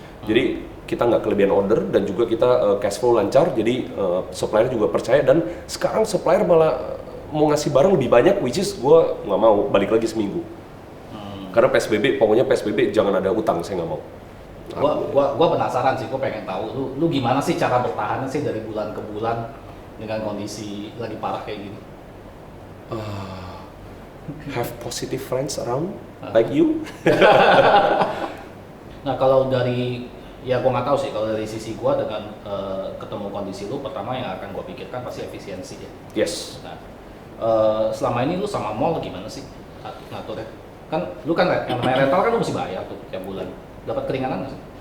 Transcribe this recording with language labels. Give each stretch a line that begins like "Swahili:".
Indonesian: Jadi kita nggak kelebihan order dan juga kita cash flow lancar, jadi supplier juga percaya, dan sekarang supplier malah mau ngasih barang lebih banyak,
English: which is
Indonesian: gue nggak mau, balik lagi seminggu. Karena PSBB, pokoknya PSBB jangan ada utang, saya nggak mau. Gua penasaran sih, gua pengen tahu lu gimana sih cara bertahannya sih dari bulan ke bulan dengan kondisi lagi parah kayak gini.
English: Have positive friends around like you.
Indonesian: Nah kalau dari, ya gua nggak tahu sih, kalau dari sisi gua dengan ketemu kondisi lu, pertama yang akan gua pikirkan pasti efisiensi ya.
English: Yes.
Indonesian: Nah selama ini lu sama mall gimana sih ngaturnya? Kan lu kan yang namanya rental kan lu mesti bayar tuh tiap bulan. Dapat keringanan nggak sih?